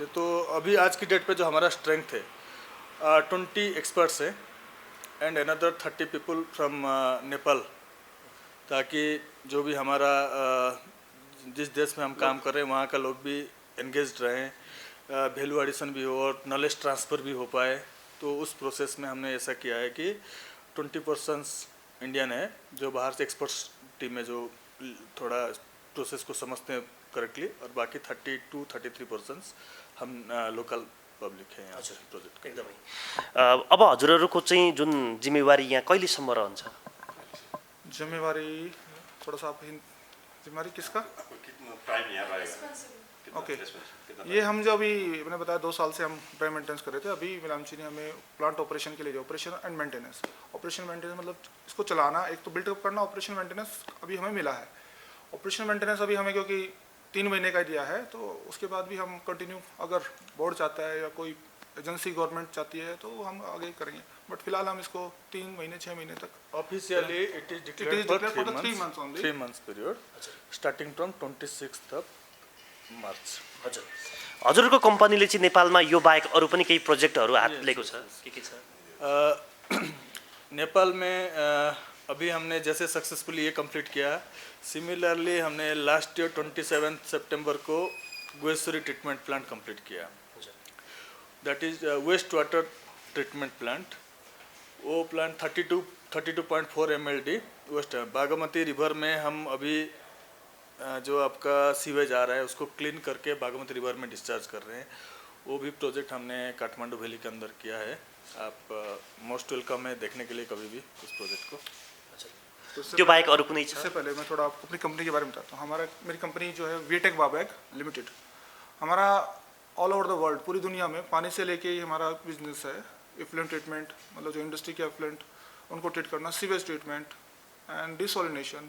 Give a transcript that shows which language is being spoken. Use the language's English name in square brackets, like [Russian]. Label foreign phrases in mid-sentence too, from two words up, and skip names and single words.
[Hindi] तो अभी आज की डेट पे जो हमारा स्ट्रेंथ है 20 एक्सपर्ट्स है [English] and another 30 people from Nepal, [Hindi] ताकि जो भी हमारा जिस देश में हम काम कर रहे हैं वहाँ का लोग भी एंगेज्ड रहें, [English] value addition [Hindi] भी हो और [English] knowledge transfer [Hindi] भी हो पाए। तो उस प्रोसेस में हमने ऐसा किया है कि 20% इंडियन है जो बाहर से एक्सपर्ट्स टीम में जो थोड़ा प्रोसेस को समझते हैं करेक्टली, और बाकी 32-33% हम [English] local public [Hindi] है यहाँ प्रोजेक्ट का। [Nepali] एकदमै। अब हजुरहरूको चाहिँ जुन जिम्मेवारी यहाँ कहिलेसम्म रहन्छ? [Hindi] जिम्मेवारी थोड़ा सा आप जिम्मेवारी किसका? ओके, ये हम जो अभी मैंने बताया 2 साल से हम [English] dry maintenance [Hindi] कर रहे थे। अभी मिलामची ने हमें [English] plant operation [Hindi] के लिए जो [English] operation and maintenance, operation maintenance [Hindi] मतलब इसको चलाना, एक तो बिल्डअप करना, [English] operation maintenance [Hindi] अभी हमें मिला है। [English] operation maintenance [Hindi] अभी हमें क्योंकि 3 महीने का दिया है, तो उसके बाद भी हम कंटिन्यू, अगर बोर्ड चाहता है या कोई [English] agency government [Hindi] चाहती है तो हम आगे करेंगे, बट फिलहाल हम इसको 3 महीने 6 महीने तक [English] officially it is declared for 3 months period starting from 26 March. [Nepali] हजुर, हजुरको कम्पनीले चाहिँ नेपालमा यो बाहेक अरू पनि केही प्रोजेक्टहरू हात लिएको छ? के छ? [Hindi] नेपाल में अभी हमने जैसे सक्सेसफुली ये कंप्लीट किया, सिमिलरली हमने [English] last year [Hindi] 27 सितंबर को गोएश्वरी ट्रीटमेंट प्लांट कंप्लीट किया, [English] that is waste water treatment plant. [Hindi] वो प्लांट 32.4 MLD वेस्ट बागमती रिवर में हम अभी जो आपका सीवेज आ रहा है उसको क्लीन करके बागमती रिवर में डिस्चार्ज कर रहे हैं। वो भी प्रोजेक्ट हमने काठमांडू वैली के अंदर किया है। आप [English] most welcome [Hindi] है देखने के लिए कभी भी उस प्रोजेक्ट को। [Nepali] त्यो बाहेक अरू कुनै छ? [Hindi] इससे पहले मैं थोड़ा आपको अपनी कंपनी के बारे में बताता हूँ। मेरी कंपनी जो है वीटेक वाबैग लिमिटेड, हमारा [English] all over the world, [Hindi] पूरी दुनिया में पानी से लेके ही हमारा बिजनेस है। [English] effluent treatment, [Hindi] मतलब जो इंडस्ट्री के एफ्लुएंट उनको ट्रीट करना, [English] sewage treatment and desalination.